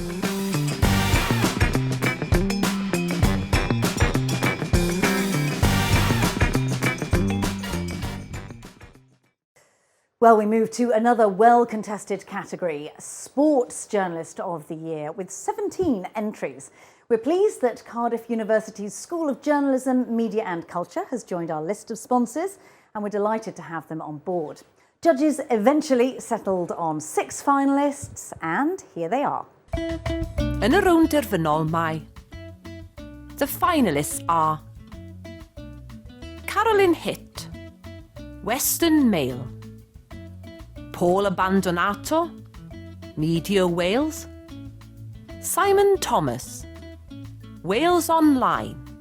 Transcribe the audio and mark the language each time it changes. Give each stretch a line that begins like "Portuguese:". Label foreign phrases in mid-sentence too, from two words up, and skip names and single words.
English: Well, we move to another well-contested category, Sports Journalist of the Year, with 17 entries. We're pleased that Cardiff University's School of Journalism, Media and Culture has joined our list of sponsors, and we're delighted to have them on board. Judges eventually settled on 6 finalists, and here they are.
Welsh: Yn y rownd derfynol mae,
English: the finalists are Carolyn Hitt, Western Mail, Paul Abandonato, Media Wales. Simon Thomas, Wales Online.